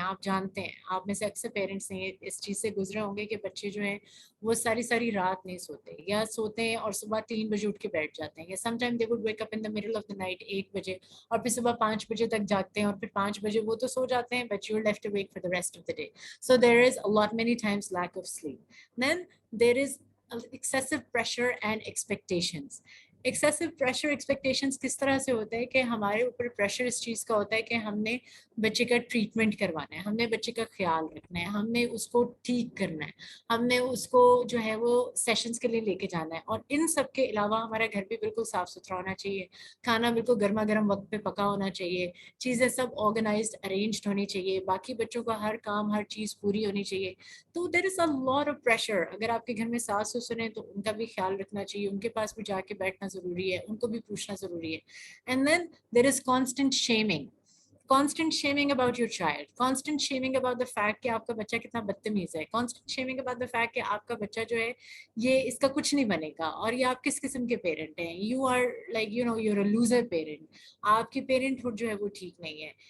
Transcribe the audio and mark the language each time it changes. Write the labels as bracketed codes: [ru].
[ur] آپ جانتے ہیں, آپ میں سے اکثر پیرنٹس ہیں اس چیز سے گزرے ہوں گے کہ بچے جو ہیں وہ ساری رات نہیں سوتے, یا سوتے ہیں اور صبح 3 بجے اٹھ کے بیٹھ جاتے ہیں, یا [en] some time they would wake up in the middle of the night [ur] 1 بجے, اور پھر صبح 5 بجے تک جاگتے ہیں, اور پھر 5 بجے وہ تو سو جاتے ہیں [en] But you are left awake for the rest of the day. So there is a lot many times lack of sleep. Then there is excessive pressure and expectations. [ur] Excessive pressure expectations کس طرح سے ہوتا ہے کہ ہمارے اوپر pressure اس چیز کا ہوتا ہے کہ ہم نے بچے کا ٹریٹمنٹ کروانا ہے, ہم نے بچے کا خیال رکھنا ہے, ہم نے اس کو ٹھیک کرنا ہے, ہم نے اس کو جو ہے وہ سیشنز کے لیے لے کے جانا ہے, اور ان سب کے علاوہ ہمارا گھر بھی بالکل صاف ستھرا ہونا چاہیے, کھانا بالکل گرما گرم وقت پہ پکا ہونا چاہیے, چیزیں سب آرگنائزڈ ارینجڈ ہونی چاہیے, باقی بچوں کا ہر کام ہر چیز پوری ہونی چاہیے. تو [en] There is a lot of pressure. [ur] اگر آپ کے گھر میں ساس سسر ہیں تو ان کا بھی خیال رکھنا چاہیے, ان کے پاس بھی جا کے بیٹھنا ضروری ہے, ان کو بھی پوچھنا ضروری ہے. [en] And then there is constant shaming. constant shaming about your child, constant shaming about the fact [ur] کہ آپ کا بچہ کتنا بدتمیز ہے, constant shaming about the fact کہ آپ کا بچہ جو ہے یہ اس کا کچھ نہیں بنے گا, اور یہ آپ کس قسم کے پیرنٹ ہیں, [en] you are like you know you're a loser parent, [ur] آپ کی پیرنٹ ہوڈ جو ہے وہ ٹھیک نہیں ہے.